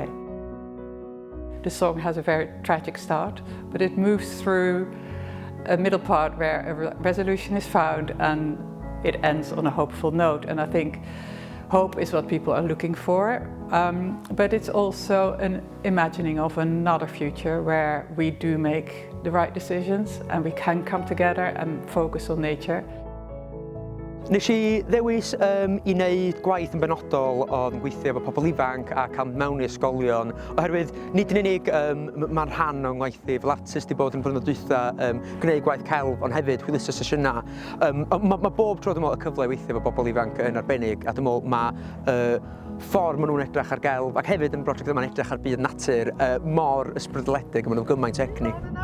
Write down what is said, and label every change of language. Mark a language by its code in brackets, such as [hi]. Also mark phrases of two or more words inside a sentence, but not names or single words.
[en] The song has a very tragic start, but it moves through a middle part where a resolution is found and it ends on a hopeful note. And I think hope is what people are looking for, but it's also an imagining of another future where we do make the right decisions and we can come together and focus on nature. [cy] Nes I ddewis I wneud gwaith yn benodol oedd yn gweithio efo pobl ifanc a cael mewn i ysgolion, oherwydd nid yn unig mae'r rhan o'n gweithio fel artist i bod yn blynedd dwytha gwneud gwaith celf, ond hefyd hwyluso sesiynau. Mae bob tro dwi'n meddwl y cyfle i weithio efo pobl ifanc yn arbennig, a dwi'n meddwl mae ffordd maen nhw'n edrych ar gelf, ac hefyd yn brosiect yma'n edrych ar byd natur mor ysbrydoledig a maen nhw'n gymaint egni.